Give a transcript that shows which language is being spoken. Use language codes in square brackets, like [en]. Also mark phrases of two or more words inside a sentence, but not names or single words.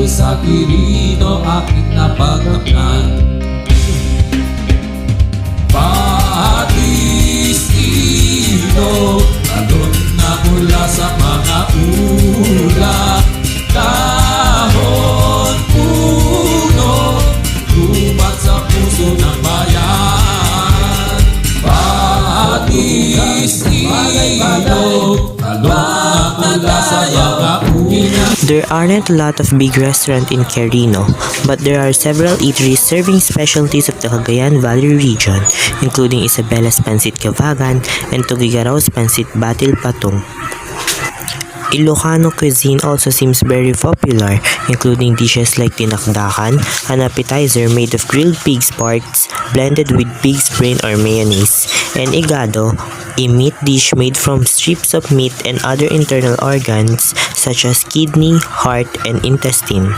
[tl] sa Quirino aking napagdamnan. Patis ilog, talon na mula sa mga ulap. Dahon puno, lumat sa puso ng bayan. Patis ilog, talon na mula sa mga ulap. [en] There aren't a lot of big restaurants in Quirino, but there are several eateries serving specialties of the Cagayan Valley Region, including Isabella's Pansit Cavagan and Tugigarao's Pansit Batil Patong. Ilocano cuisine also seems very popular, including dishes like tinakdakan, an appetizer made of grilled pig's parts blended with pig's brain or mayonnaise, and igado, a meat dish made from strips of meat and other internal organs such as kidney, heart, and intestine.